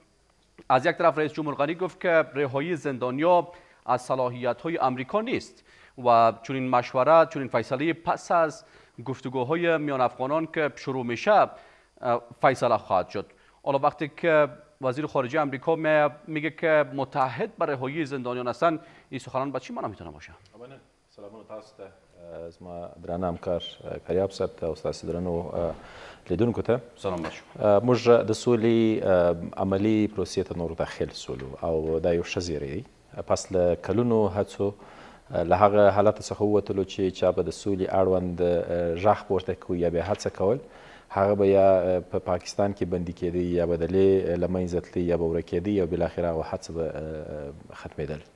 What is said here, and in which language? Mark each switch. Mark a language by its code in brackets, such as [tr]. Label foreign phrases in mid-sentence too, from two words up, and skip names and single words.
[fa] از یک طرف رئیس جمهور غنی گفت که رهایی زندانیا از صلاحیت‌های آمریکا نیست و چون این مشورت، چون این فیصله پس از گفتگوهای میان افغانان که شروع میشه فیصله خواهد شد. حالا وقتی که وزیر خارجه آمریکا میگه که متحد بر رهایی زندانیان هستند، این سخنان به چی معنا میتونه باشه؟ [ps] سلامونه تاسو ته زما درانه همکار کریاب صاحب ته او ستاسو درنو لیدونکو ته سلام باشو. موږ د سولې عملي پروسې ته نور داخل سولو او دا یو ښه زیری دی پس له کلونو هڅو له هغه حالت څخه ووتلو چې چا به د سولې اړوند غږ پورته کوي یا به هڅه کول، هغه به یا په پاکستان کې بندي کېدی یا به د له منځه تللی یا به ورکېدی یا بالاخره هغه هڅه به ختمېدل.